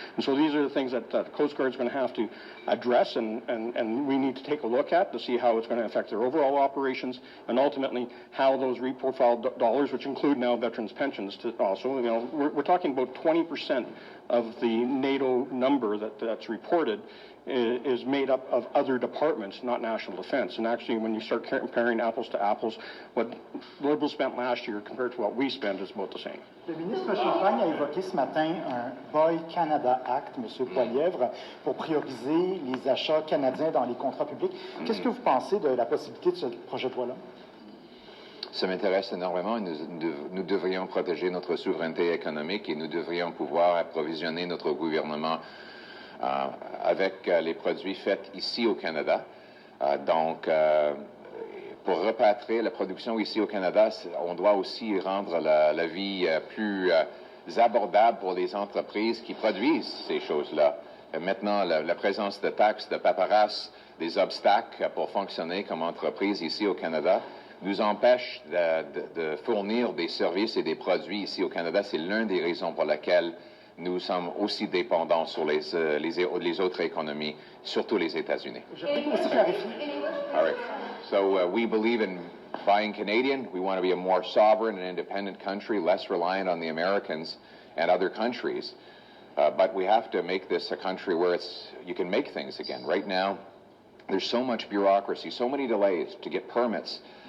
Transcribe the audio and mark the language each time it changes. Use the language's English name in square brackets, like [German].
[English] And so these are the things that the Coast Guard is going to have to address, and we need to take a look at to see how it's going to affect their overall operations, and ultimately how those reprofiled dollars, which include now veterans' pensions, to also, we're talking about 20% of the NATO number that's reported is made up of other departments, not national defense. And actually, when you start comparing apples to apples, what Liberals spent last year compared to what we spent is about the same. [French] Le ministre Champagne a évoqué ce matin un Buy Canada Act, M. Poilievre, pour prioriser les achats canadiens dans les contrats publics. Qu'est-ce que vous pensez de la possibilité de ce projet de loi-là? Ça m'intéresse énormément. Nous devrions protéger notre souveraineté économique et nous devrions pouvoir approvisionner notre gouvernement avec les produits faits ici au Canada. Donc, pour repatrier la production ici au Canada, on doit aussi rendre la vie plus abordable pour les entreprises qui produisent ces choses-là. Maintenant, la présence de taxes, de paperasse, des obstacles pour fonctionner comme entreprise ici au Canada nous empêche de fournir des services et des produits ici au Canada. C'est l'une des raisons pour lesquelles nous sommes aussi dépendants sur les autres économies, surtout les États-Unis. [English] All right. So we believe in buying Canadian. We want to be a more sovereign and independent country, less reliant on the Americans and other countries. But we have to make this a country where you can make things again. Right now, there's so much bureaucracy, so many delays to get permits.